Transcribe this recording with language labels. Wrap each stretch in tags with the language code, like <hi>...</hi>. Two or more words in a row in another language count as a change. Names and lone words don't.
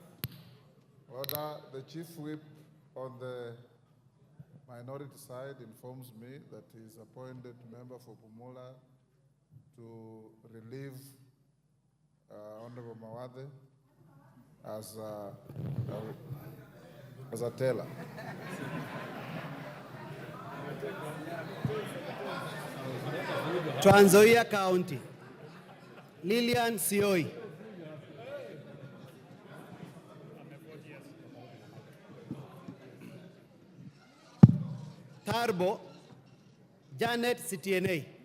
<en>The chief whip on the minority side informs me that he is appointed member for Pumula to relieve Honorable Mawathe as a teller. Trans Nzoia County, Lilian Sioi. Tarbo, Janet Citienei.</en>